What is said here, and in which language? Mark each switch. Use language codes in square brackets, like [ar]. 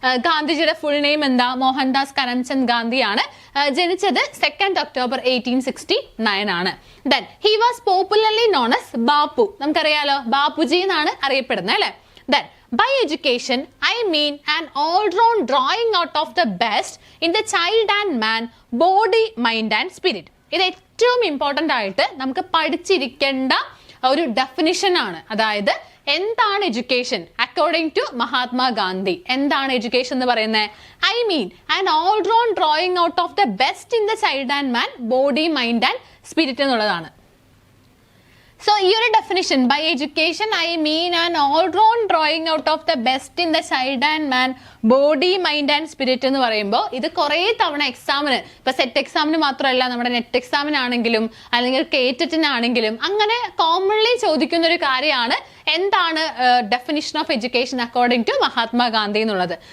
[ml] ഗാന്ധിജിയുടെ full name എന്താ, മോഹൻദാസ് കരംചന്ദ് ഗാന്ധിയാണ്. ജനിച്ചത് 2nd October 1869 ആണ്. [en] Then he was popularly known as Bapu. [ml] നമുക്കറിയാലോ, ബാപ്പുജി എന്നാണ് അറിയപ്പെടുന്നത് അല്ലെ. [en] Then, by education, I mean an all-round drawing out of the best in the child and man, body, mind and spirit. [ml] ഇത് ഏറ്റവും important ആയിട്ട് നമുക്ക് പഠിച്ചിരിക്കേണ്ട ഒരു ഡെഫിനിഷൻ ആണ്. അതായത് എന്താണ് എഡ്യൂക്കേഷൻ അക്കോർഡിംഗ് ടു മഹാത്മാഗാന്ധി? എന്താണ് എഡ്യൂക്കേഷൻ എന്ന് പറയുന്നത്? [en] I mean an all-round drawing out of the best in the child and man, body, mind and spirit എന്നുള്ളതാണ്. [ml] സോ ഈ ഒരു definition, [en] by education I mean an all round drawing out of the best in the child and man, body, mind and spirit [ml] എന്ന് പറയുമ്പോൾ ഇത് കുറേ തവണ എക്സാമിന്, ഇപ്പൊ സെറ്റ് എക്സാമിന് മാത്രമല്ല നമ്മുടെ നെറ്റ് എക്സാമിനാണെങ്കിലും അല്ലെങ്കിൽ കേറ്ററ്റിനാണെങ്കിലും അങ്ങനെ കോമൺലി ചോദിക്കുന്ന ഒരു കാര്യമാണ് എന്താണ് [en] definition of education according to Mahatma Gandhi [ml] എന്നുള്ളത്.